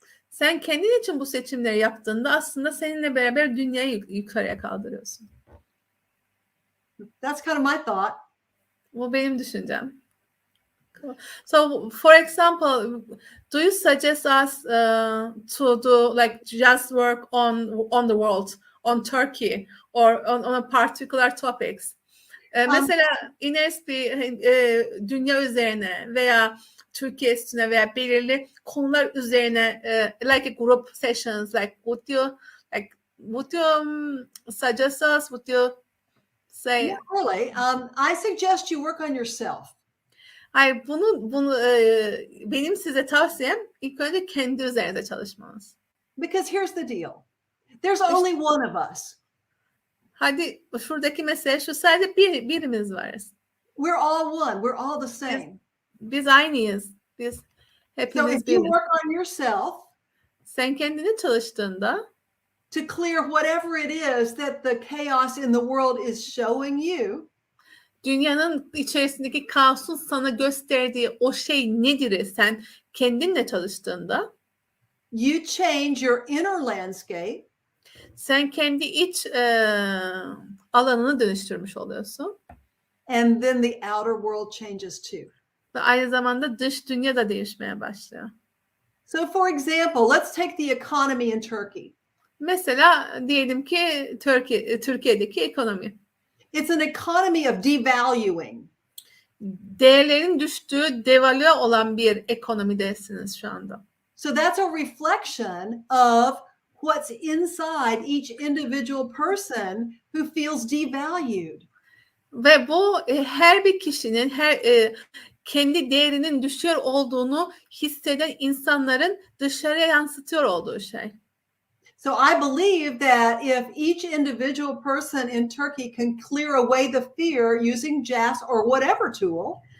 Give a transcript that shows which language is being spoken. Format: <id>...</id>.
<tr>Sen kendin için bu seçimleri yaptığında aslında seninle beraber dünyayı yukarıya kaldırıyorsun.</tr> <en>That's kind of my thought.</en> <tr>Bu benim düşüncem.</tr> <en>So, for example, do you suggest us to do like just work on the world, on Turkey, or on a particular topics?</en> <tr>Mesela Ines dünya üzerine veya Türkiye üstüne veya belirli konular üzerine</tr> <en>like a group sessions, like would you suggest us? Would you say? Not really. I suggest you work on yourself.</en> <tr>Hayır, bunu benim size tavsiyem ilk önce kendi üzerinde çalışmanız.</tr> <en>Because here's the deal. There's only one of us.</en> <tr>Hadi şuradaki mesele şu, sadece birimiz varız.</tr> <en>We're all one. We're all the same.</en> <tr>Biz aynıyız. Biz</tr> <en>So</en> <tr>hepimiz</tr> <en>if you</en> <tr>biriz.</tr> <en>work on yourself</en> <tr>Sen kendini çalıştığında</tr> <en>to clear whatever it is that the chaos in the world is showing you,</en> <tr>dünyanın içerisindeki kaosun sana gösterdiği o şey nedir? Sen kendinle çalıştığında</tr> <en>you change your inner landscape,</en> <tr>sen kendi iç alanını dönüştürmüş oluyorsun.</tr> <en>and then the outer world changes too.</en> <tr>Ve aynı zamanda dış dünya da değişmeye başlıyor.</tr> <en>So for example, let's take the economy in Turkey.</en> <tr>Mesela diyelim ki Türkiye'deki ekonomi.</tr> <en>It's an economy of devaluing.</en> <tr>Değerlerin düştüğü, devalüe olan bir ekonomidesiniz şu anda.</tr> <en>So that's a reflection of what's inside each individual person who feels devalued.</en> <tr>Ve bu her bir kişinin kendi değerinin düşüyor olduğunu hisseden insanların dışarıya yansıtıyor olduğu şey.</tr> <en>So I believe that if each individual person in Turkey can clear away the fear using JAS or whatever tool,</en>